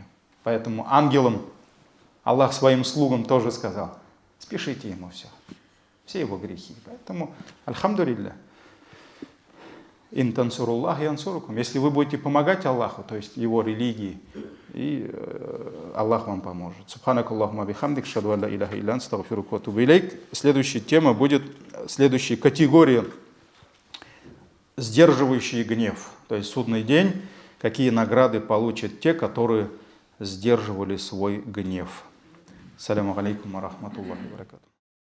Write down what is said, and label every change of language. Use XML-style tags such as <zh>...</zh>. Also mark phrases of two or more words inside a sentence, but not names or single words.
<ru>Поэтому ангелам Аллах своим слугам тоже сказал, спешите ему все его грехи.</ru> <ar>Поэтому, الحمد لله، إن تنصروا الله ينصركم.</ar> <ru>Если вы будете помогать Аллаху, то есть его религии, и Аллах вам поможет.</ru> <ar>سبحانك اللهم وبحمدك، أشهد أن لا إله إلا أنت، أستغفرك وأتوب إليك.</ar> <ru>Следующая тема будет следующей категории: сдерживающий гнев. То есть судный день, какие награды получат те, которые сдерживали свой гнев.</ru> <ar>السلام عليكم ورحمة الله وبركاته.</ar>